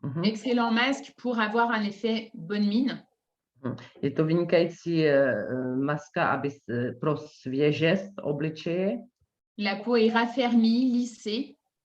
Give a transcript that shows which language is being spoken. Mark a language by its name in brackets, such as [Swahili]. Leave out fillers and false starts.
[French] Excellent masque pour avoir un effet bonne mine. [Czech] Je to vynikající maska pro svěžest obličeje. [French] La peau est raffermie, lissée.